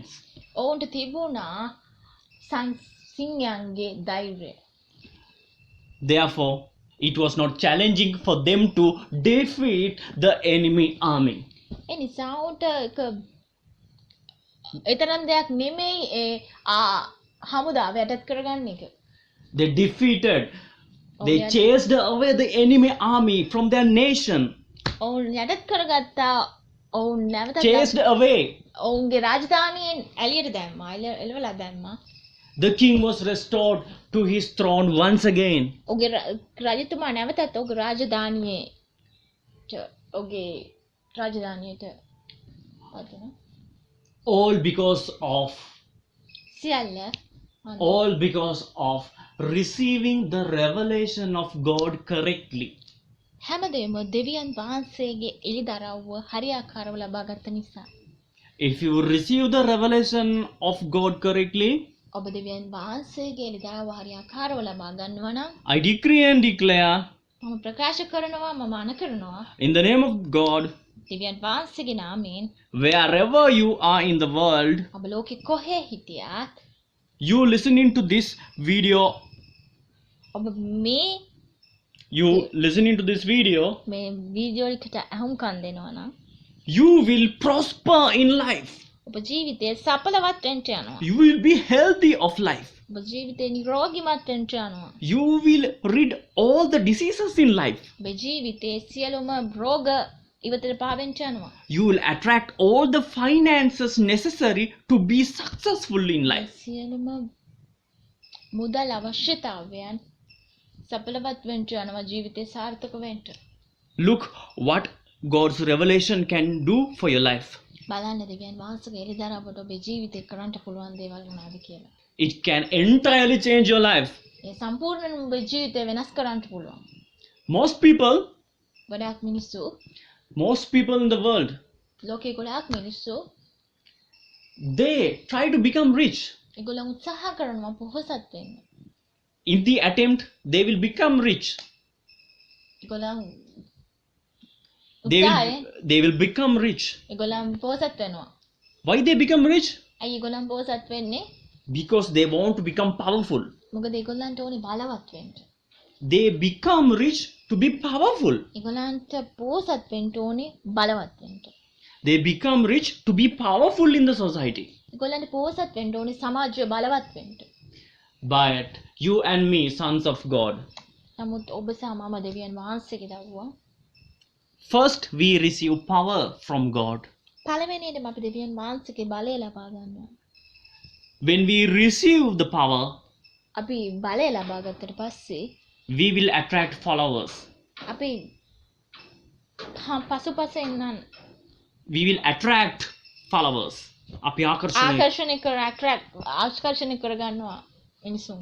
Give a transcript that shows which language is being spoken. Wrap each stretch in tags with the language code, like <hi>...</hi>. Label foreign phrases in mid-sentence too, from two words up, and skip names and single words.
<si>ඔවුන්ට තිබුණා සිංහයන්ගේ ධෛර්යය.</si> <en>Therefore, it was not challenging for them to defeat the enemy army.</en> <si>ඒ නිසා ඔවුන්ට එතරම් දෙයක් නෙමෙයි හමුදාව යටත් කරගන්න එක.</si> <en>They defeated, they yeah. chased away the enemy army from their nation.</en> <si>ඔවුන් යටත් කරගත්තා. ඔවුන් නැවතත්</si> <en>Chased away.</en> <si>ඔවුන්ගේ රාජධානියෙන් එළියට දැම්මා. එළවලා දැම්මා.</si> <en>The king was restored to his throne once again.</en> <si>ඔහුගේ රජතුමා නැවතත් ඔහුගේ රාජධානියට පත්වුණා.</si> <en>All because of</en> <si>සියල්ල</si> <en>all because of receiving the revelation of God correctly.</en> <si>හැමදේම දෙවියන් වහන්සේගේ එළිදරව්ව හරියාකාරව ලබාගත් නිසා.</si> <en>If you receive the revelation of God correctly,</en> <si>ඔබ දෙවියන් වහන්සේගේ එළිදරව්ව හරියාකාරව ලබා ගන්නවා නම්</si> <en>I decree and declare</en> <si>මම ප්‍රකාශ කරනවා මම අණ කරනවා</si> <en>in the name of God,</en> <si>දෙවියන් වහන්සේගේ නාමයෙන්</si> <en>wherever you are in the world,</en> <si>ඔබ ලෝකෙ කොහේ හිටියත්</si> <en>you listening to this video,</en> <si>ඔබ මේ</si> <en>listening to this video,</en> <si>මේ වීඩියෝ එකට අහුම්කම් දෙනවා නම්</si> <en>you will prosper in life.</en> <si>ඔබ ජීවිතේ සඵලවත් වෙන්න යනවා.</si> <en>You will be healthy of life.</en> <si>ඔබ ජීවිතේ නිරෝගීමත් වෙන්න යනවා.</si> <en>You will rid all the diseases in life.</en> <si>ඔබ ජීවිතේ සියලුම රෝග ඉවතට පාවෙන්න යනවා.</si> <en>You will attract all the finances necessary to be successful in life.</en> <si>සියලුම මුදල් අවශ්‍යතාවයන් සඵලවත් වෙන්න යනවා ජීවිතේ සාර්ථක වෙන්න.</si> <en>Look what God's revelation can do for your life.</en> <si>බලන්න දෙවියන් වහන්සේගේ එළිදරව්වට ඔබේ ජීවිතේ කරන්න පුළුවන් දේවල් මොනවද කියලා.</si> <en>It can entirely change your life.</en> <si>ඒ සම්පූර්ණයෙන්ම ඔබේ ජීවිතේ වෙනස් කරන්න පුළුවන්.</si> <en>Most people in the world,</en> <si>ලෝකේ ගොඩාක් මිනිස්සු</si> <en>they try to become rich.</en> <si>ඒගොල්ලෝ උත්සාහ කරනවා පොහොසත් වෙන්න.</si> <en>In the attempt, they will become rich.</en> <si>ඒගොල්ලෝ</si> <en>They will become rich.</en> <si>ඒගොල්ලෝ පොහොසත් වෙනවා.</si> <en>Why they become rich?</en> <si>ඇයි ඒගොල්ලෝ පොහොසත් වෙන්නේ?</si> <en>Because they want to become powerful.</en> <si>මොකද ඒගොල්ලන්ට ඕනේ බලවත් වෙන්න.</si> <en>They become rich to be powerful.</en> <si>ඒගොල්ලන්ට පොහොසත් වෙන්න ඕනේ බලවත් වෙන්න.</si> <en>They become rich to be powerful in the society.</en> <si>ඒගොල්ලන්ට පෝසත් වෙන්න ඕනේ සමාජය බලවත් වෙන්න.</si> <en>But you and me, sons of God,</en> <si>නමුත් ඔබ සහ මම දෙවියන් වහන්සේගේ දරුවා.</si> <en>first we receive power from God.</en> <si>පළවෙනියටම අපි දෙවියන් වහන්සේගේ බලය ලබා ගන්නවා.</si> <en>When we receive the power,</en> <si>අපි බලය ලබා ගත්තට පස්සේ</si> <en>we will attract followers.</en> <si>අපි පසුපස එන්නන්</si> <en>We will attract followers.</en> <si>අපි ආකර්ෂණය කරගන්නවා මිනිසුන්.</si>